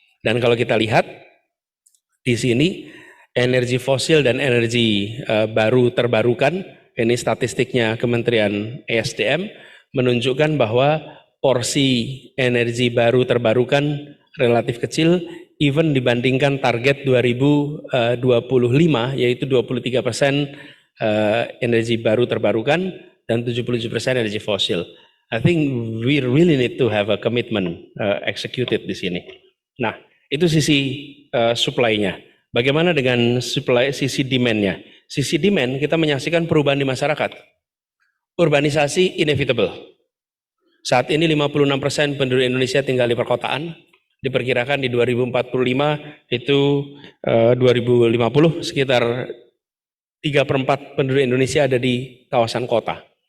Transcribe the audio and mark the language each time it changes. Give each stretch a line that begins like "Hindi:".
Indonesian: Dan kalau kita lihat di sini energi fosil dan energi baru terbarukan, ini statistiknya Kementerian ESDM menunjukkan bahwa porsi energi baru terbarukan relatif kecil even dibandingkan target 2025 yaitu 23% energi baru terbarukan dan 77% energi fosil.
English: I think we really need to have a commitment executed
Indonesian: di sini. Nah, itu sisi supply-nya. Bagaimana dengan supply sisi demand-nya? Sisi demand kita menyaksikan perubahan di masyarakat. Urbanisasi inevitable. Saat ini 56% penduduk Indonesia tinggal di perkotaan. Diperkirakan di 2045 itu 2050 sekitar 3/4 penduduk Indonesia ada di kawasan kota.